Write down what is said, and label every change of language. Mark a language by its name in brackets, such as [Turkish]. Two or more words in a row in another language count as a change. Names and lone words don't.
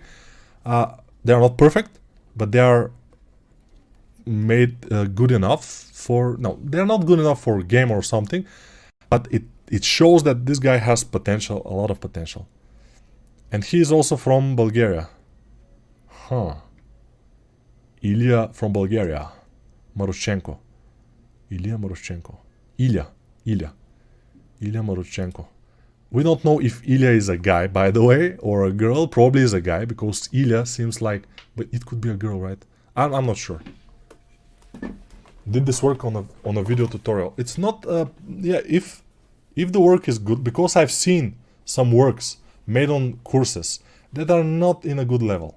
[English] They are not perfect, but they are made good enough for... No, they're not good enough for a game or something, but it shows that this guy has potential, a lot of potential. And he is also from Bulgaria. Ilya from Bulgaria. Marushchenko. Ilya Marushchenko. Ilya Marushchenko. We don't know if Ilya is a guy, by the way, or a girl. Probably is a guy, because Ilya seems like... But it could be a girl, right? I'm not sure. Did this work on a video tutorial? It's not... yeah, if the work is good, because I've seen some works made on courses that are not in a good level.